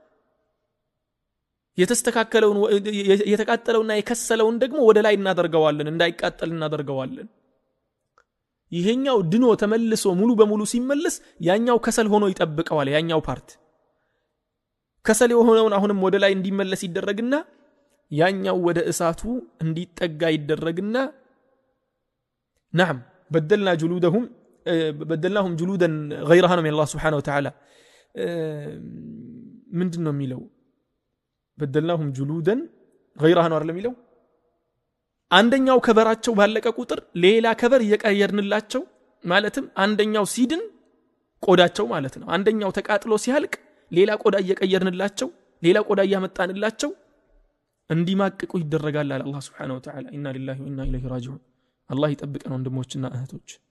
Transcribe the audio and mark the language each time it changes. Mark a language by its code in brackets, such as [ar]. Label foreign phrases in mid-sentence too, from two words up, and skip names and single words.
[am] የተስተካከለውን የተቃጠለውና የከሰለውን ደግሞ ወደ ላይ እናደርገዋለን እንዳይቃጠል እናደርገዋለን ይሄኛው ድኖ ተመልሶ ሙሉ በሙሉ ሲመለስ ያኛው ከሰል ሆኖ ይጠብቀዋል ያኛው ፓርት ከሰል የሆነውን አሁንም ወደ ላይ እንዲመለስ ይደረግና ያኛው ወደ እሳቱ እንዲጠጋ ይደረግና نعم [ar] بدلناهم جلودا غيرها من الله سبحانه وتعالى [am] ምንድነው የሚለው [ar] بدلناهم جلودا غيرها ነው [am] አይደለም የሚለው አንደኛው ከበራቸው ባለቀ ቁጥር ሌላ ከበር እየቀየርንላቸው ማለትም አንደኛው ሲድን ቆዳቸው ማለት ነው አንደኛው ተቃጥሎ ሲያልቅ ሌላ ቆዳ እየቀየርንላቸው ሌላ ቆዳ እያመጣንላቸው እንዲማቅቁ ይደረጋል አለ አላህ [ar] سبحانه وتعالى إنا لله وإنا إليه راجعون [am] አላህ ይጠብቀን ወንድሞችና እህቶች